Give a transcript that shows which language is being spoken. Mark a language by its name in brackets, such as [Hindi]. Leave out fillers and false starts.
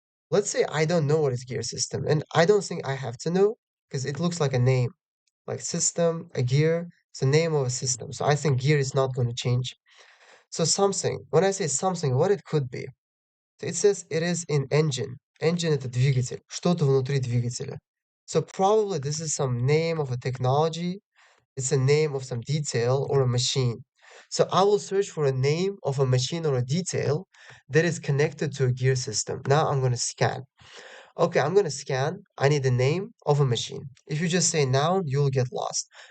[English] Let's say I don't know what is gear system, and I don't think I have to know because it looks like a name, like system, a gear. It's the name of a system. So I think gear is not going to change. So something, when I say something, what it could be? So it says it is in engine. [Russian] Engine это двигатель, что-то внутри двигателя. [English] So probably this is some name of a technology. It's a name of some detail or a machine. So I will search for a name of a machine or a detail that is connected to a gear system. Now I'm going to scan. Okay, I'm going to scan. I need the name of a machine. If you just say noun, you'll get lost.